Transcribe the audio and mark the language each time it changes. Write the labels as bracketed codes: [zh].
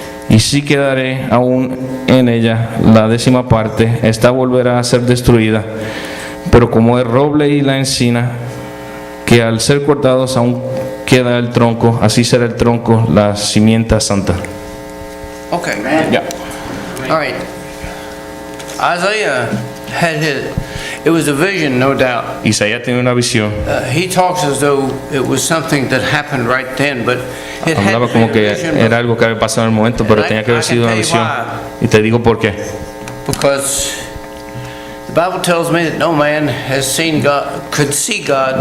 [es] Y si quedaré aún en ella la 10ª parte, esta volverá a ser destruida. Pero como el roble y la encina, que al ser cortados aún queda el tronco, así será el tronco, la simiente santa. [en] Okay. Yeah. All right. Isaiah had it was a vision, no doubt. [es] Isaías tiene una visión. [en] He talks as though it was something that happened right then, but it had [es] Hablaba [en] been [es] como [en] a [es] que [en] vision [es] era algo que había pasado en el momento, pero tenía que haber sido una visión. Y te digo por qué. [en] because the Bible tells me that no man has seen God, could see God.